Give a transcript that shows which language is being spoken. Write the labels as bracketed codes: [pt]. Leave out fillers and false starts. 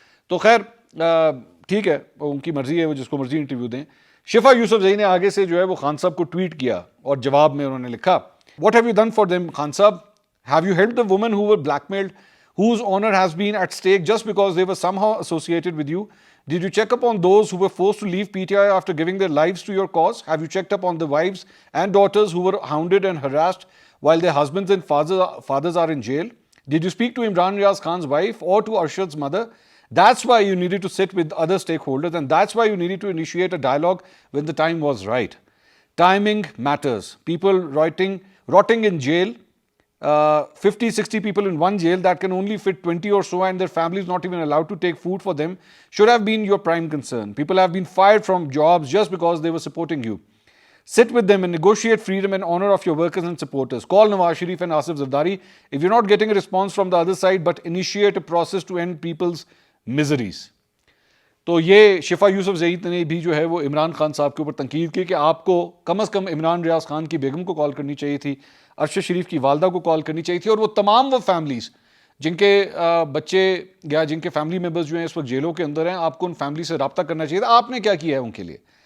[hi] तो खैर ठीक है, उनकी मर्जी है, वो जिसको मर्जी इंटरव्यू दें। शिफा यूसुफजई ने आगे से जो है वो खान साहब को ट्वीट किया और जवाब में उन्होंने लिखा, [en] What have you done for them Khan sahab, have you helped the women who were blackmailed, whose honor has been at stake just because they were somehow associated with you? Did you check up on those who were forced to leave PTI after giving their lives to your cause? Have you checked up on the wives and daughters who were hounded and harassed while their husbands and fathers are in jail? Did you speak to Imran Riaz Khan's wife or to Arshad's mother? That's why you needed to sit with other stakeholders, and that's why you needed to initiate a dialogue when the time was right. Timing matters. People rotting in jail, 50, 60 people in one jail that can only fit 20 or so, and their families not even allowed to take food for them, should have been your prime concern. People have been fired from jobs just because they were supporting you. Sit with them and negotiate freedom and honor of your workers and supporters. Call Nawaz Sharif and Asif Zardari if you're not getting a response from the other side, but initiate a process to end people's miseries. [hi] तो ये शिफा यूसुफजई ने भी जो है वो इमरान खान साहब के ऊपर तनकीद की कि आपको कम अज़ कम इमरान रियाज खान की बेगम को कॉल करनी चाहिए थी, अरशद शरीफ की वालदा को कॉल करनी चाहिए थी, और वो तमाम वो फैमिलीज़ जिनके बच्चे या जिनके फैमिली मेम्बर्स जो हैं इस वक्त जेलों के अंदर हैं, आपको उन फैमिली से रब्ता करना चाहिए था। आपने क्या किया है उनके लिए?